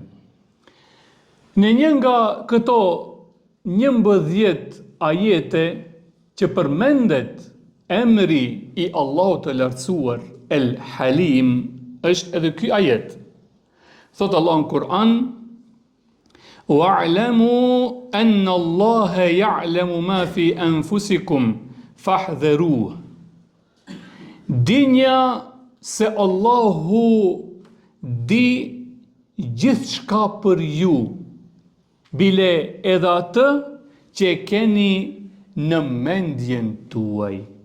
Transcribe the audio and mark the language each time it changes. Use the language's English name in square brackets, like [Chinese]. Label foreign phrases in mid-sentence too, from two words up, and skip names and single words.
[Albanian] Në një nga këto 11 ajete që përmendet emri i Allahut të lartësuar El Halim, është edhe ky ajet. Thot Allah në Kur'an: [Arabic] واعلموا أن الله يعلم ما في أنفسكم فاحذروه. [Albanian] Dinja se Allahu di gjithçka për ju, bile edhe atë që e keni në mendjen tuaj.